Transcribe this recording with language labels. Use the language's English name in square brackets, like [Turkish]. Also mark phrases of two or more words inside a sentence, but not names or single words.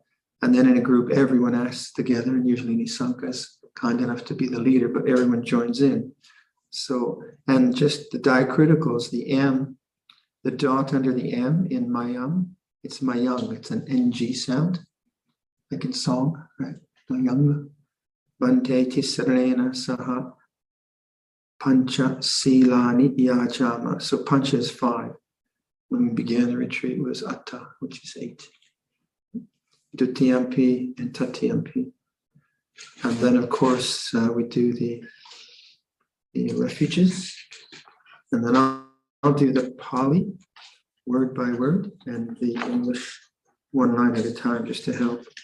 [English] And then in a group, everyone asks together, and usually Nisanka is kind enough to be the leader, but everyone joins in. So, and just the diacriticals, the M, the dot under the M in Mayam, it's Mayang, it's an NG sound, like in song, right? Mayang. [Pali] Bante Tisarana Sangha Pancha Silani Yajama. [English] So Pancha is 5. When we began the retreat, it was Atta, which is 8. Dutiyampi and Tatiyampi. And then, of course, we do the refuges. And then I'll do the Pali, word by word, and the English one line at a time, just to help.